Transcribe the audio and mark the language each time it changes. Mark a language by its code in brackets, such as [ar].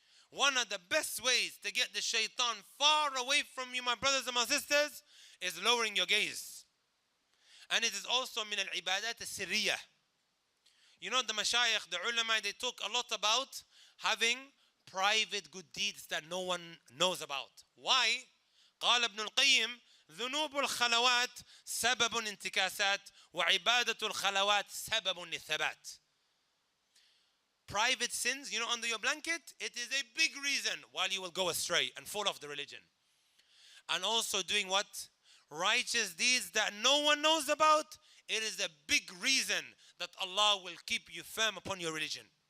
[en] One of the best ways to get the shaitan far away from you, my brothers and my sisters, is lowering your gaze. And it is also [ar] min al-ibadat al-sirriyah. [en] You know, the mashayikh, the ulama, they talk a lot about having private good deeds that no one knows about. Why? [ar] قال ابن القيم ذنوب الخلوات سبب انتكاسات وعبادة الخلوات سبب للثبات. [en] Private sins, you know, under your blanket, it is a big reason why you will go astray and fall off the religion. And also doing what? Righteous deeds that no one knows about, it is a big reason that Allah will keep you firm upon your religion.